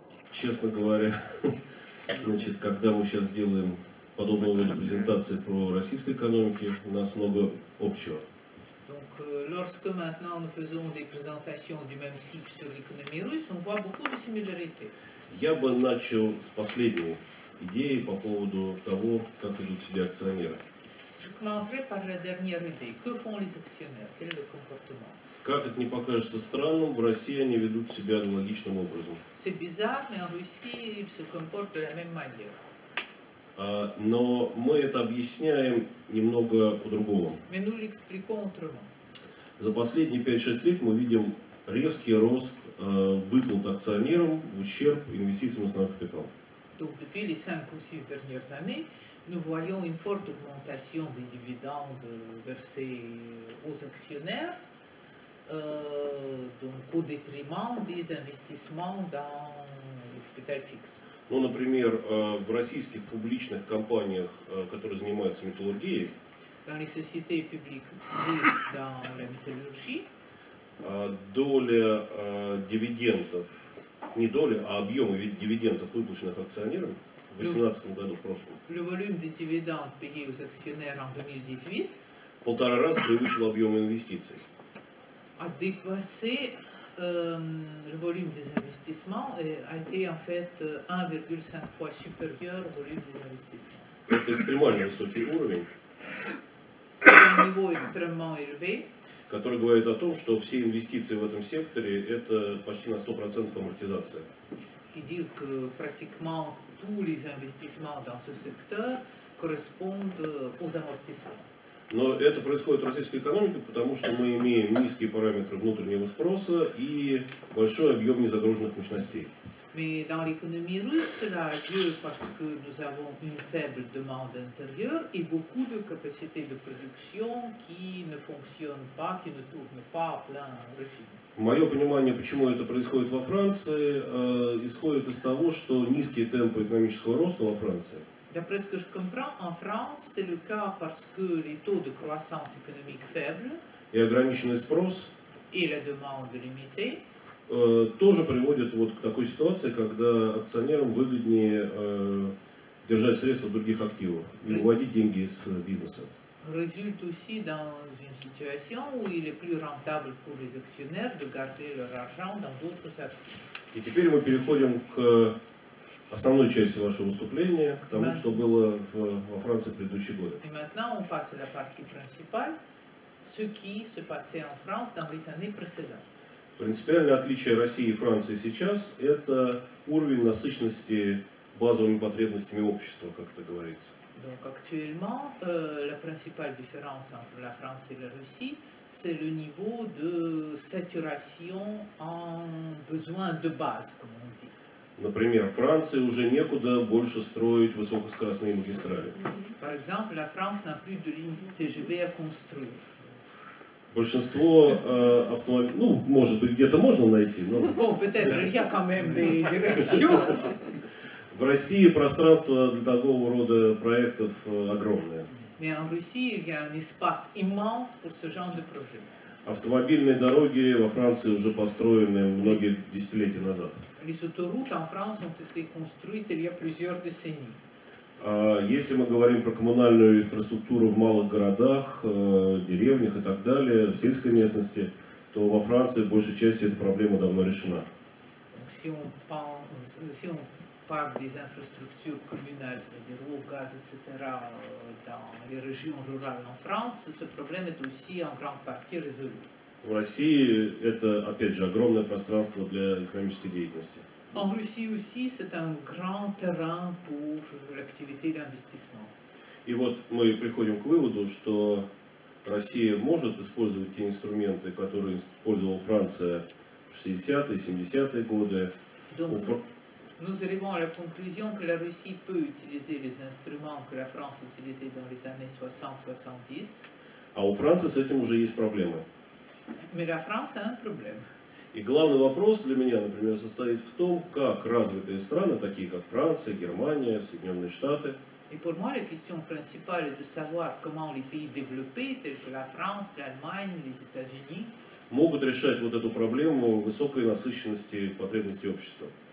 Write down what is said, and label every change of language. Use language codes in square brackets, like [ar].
[ru] Честно говоря, значит, когда мы сейчас делаем подобного рода презентации про российской экономике, у нас много общего. [fr] Donc, lorsque maintenant nous faisons des présentations du même type sur l'économie russe, on voit beaucoup de similarités. [ru] Я бы начал с последней идеи по поводу того, как ведут себя акционеры. [fr] Je commencerai par la dernière idée. Que font les actionnaires? Quel est le comportement? [ru] Как это не покажется странным, в России они ведут себя аналогичным образом. [fr] C'est bizarre, mais en Russie, ils se comportent de la même manière. [ru] Но мы это объясняем немного по-другому. [fr] Mais nous l'expliquons autrement. [ru] За последние 5-6 лет мы видим резкий рост выплат акционерам в ущерб инвестициям в основной капитал. [fr] Donc, depuis les 5 ou 6 dernières années, nous voyons une forte augmentation des dividendes versés aux actionnaires, donc au détriment des investissements dans le capital fixe. [ru] Ну, например, в российских публичных компаниях, которые занимаются металлургией, [fr] Dans les sociétés publiques russes dans la métallurgie, [ru] доля дивидендов, не доля, а объемы дивидендов, выплаченных акционерам в 2018 году, в прошлом, [fr] le volume des dividendes payés aux actionnaires en 2018 [ru] в 1,5 раза превысил объем инвестиций. [fr] a dépassé le volume des investissements et a été en fait 1,5 fois supérieur au volume des investissements. [ru] Это экстремально высокий уровень, [fr] C'est un niveau extrêmement élevé [ru] который говорит о том, что все инвестиции в этом секторе это почти на 100% амортизация. [fr] qui dit que pratiquement tous les investissements dans ce secteur correspondent aux amortissements. [ru] Но это происходит в российской экономике, потому что мы имеем низкие параметры внутреннего спроса и большой объем незагруженных мощностей. [fr] Mais dans l'économie russe, cela a lieu parce que nous avons une faible demande intérieure et beaucoup de capacités de production qui ne fonctionnent pas, qui ne tournent pas à plein régime. [ru] Мое понимание, почему это происходит во Франции, исходит из того, что низкие темпы экономического роста во Франции [fr] D'après ce que je comprends, en France, c'est le cas parce que les taux de croissance économique faibles [ru] и ограниченный спрос [fr] et la demande limitée [ru] тоже приводят вот к такой ситуации, когда акционерам выгоднее держать средства в других активах и выводить деньги из бизнеса. [fr] résulte aussi dans une situation où il est plus rentable pour les actionnaires de garder leur argent dans d'autres actifs. [ru] И теперь мы переходим к основной части вашего выступления, к тому, что было во Франции в предыдущие годы. [fr] Et maintenant, on passe à la partie principale, ce qui se passait en France dans les années précédentes. [ru] Принципиальное отличие России и Франции сейчас – это уровень насыщенности базовыми потребностями общества, как это говорится. [fr] Donc actuellement, la principale différence entre la France et la Russie, c'est le niveau de saturation en besoins de base, comme on dit. [ru] Например, Франции уже некуда больше строить высокоскоростные магистрали. [fr] Par exemple, la France n'a plus de lignes TGV à construire. [ru] Большинство автомобилей, ну, может быть, где-то можно найти, но [fr] Bon, peut-être il y a quand même des directions. [ru] в России пространство для такого рода проектов огромное. [fr] Mais en Russie, il y a un espace immense pour ce genre de projet. [ru] Автомобильные дороги во Франции уже построены многие десятилетия назад. [fr] Les autoroutes en France ont été construites il y a plusieurs décennies. [ru] Если мы говорим про коммунальную инфраструктуру в малых городах, деревнях и так далее, в сельской местности, то во Франции в большей части эта проблема давно решена. [fr] Donc, si on parle des infrastructures communales, c'est-à-dire eau, gaz, etc., dans les régions rurales en France, ce problème est aussi en grande partie résolu. [ru] В России это, опять же, огромное пространство для экономической деятельности. [fr] En Russie aussi, c'est un grand terrain pour l'activité d'investissement. [ru] И вот мы приходим к выводу, что Россия может использовать те инструменты, которые использовала Франция в 60-е, 70-е годы. [fr] Donc, nous arrivons à la conclusion que la Russie peut utiliser les instruments que la France utilisait dans les années 60-70. [ru] А у Франции с этим уже есть проблемы. [fr] Mais la France a un problème. [ru] И главный вопрос для меня, например, состоит в том, как развитые страны, такие как Франция, Германия, Соединенные Штаты, [fr] Et pour moi, la question principale est de savoir comment les pays développés, tels que la France, l'Allemagne, les États-Unis, [ru] могут решать вот эту проблему высокой насыщенности потребностей общества.